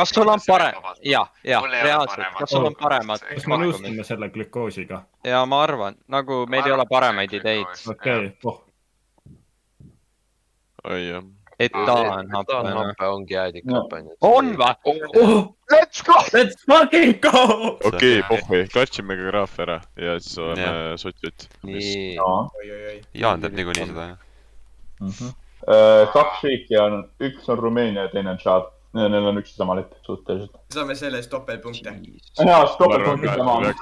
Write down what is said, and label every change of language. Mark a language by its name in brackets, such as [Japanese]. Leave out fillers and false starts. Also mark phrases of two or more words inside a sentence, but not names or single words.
[Estonian] kas sul on parem , jah , reaalselt , kas sul on paremad kas me nõustume selle glükoosiga ? ja ma arvan , nagu meil ei ole paremaid ideid . okei , oi jah . etanhappe . happe ongi äädikhappe . on või ? [English] Let's go ! Let's fucking go! [Estonian] okei , pohhui , klatšime ka graaf ära ja siis oleme sott-jutt . nii , oi . Jaan teeb niikuinii seda , jah . kaks riiki on , üks on Rumeenia ja teine on Tšaad . Neil on üks ja sama lipp suhteliselt . saame selle eest topeltpunkte . jaa , topeltpunktid sama .